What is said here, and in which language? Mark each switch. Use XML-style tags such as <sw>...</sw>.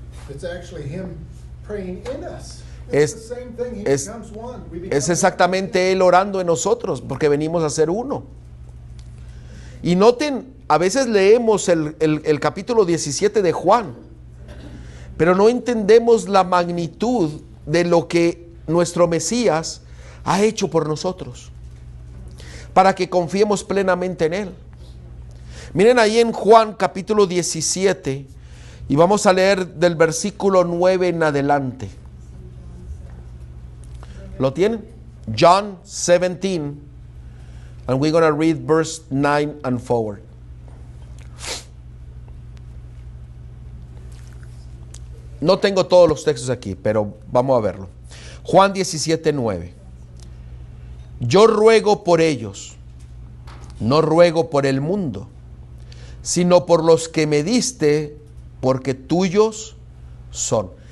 <en>It's actually him praying in us. It's</en> <es>Es,</es> <en>the same thing. He</en> <es>es,</es> <en>becomes one. We become</en> <es>es exactamente Él orando en nosotros, porque venimos a ser uno. Y noten, a veces leemos el capítulo 17 de Juan, pero no entendemos la magnitud de lo que nuestro Mesías ha hecho por nosotros, para que confiemos plenamente en Él. Miren ahí en Juan capítulo 17, y vamos a leer del versículo 9 en adelante. ¿Lo tienen?</es> <en>John 17, and we're going to read verse 9 and forward.</en> <es>No tengo todos los textos aquí, pero vamos a verlo. Juan 17, 9. Yo ruego por ellos, no ruego por el mundo, sino por los que me diste, porque tuyos son.</es>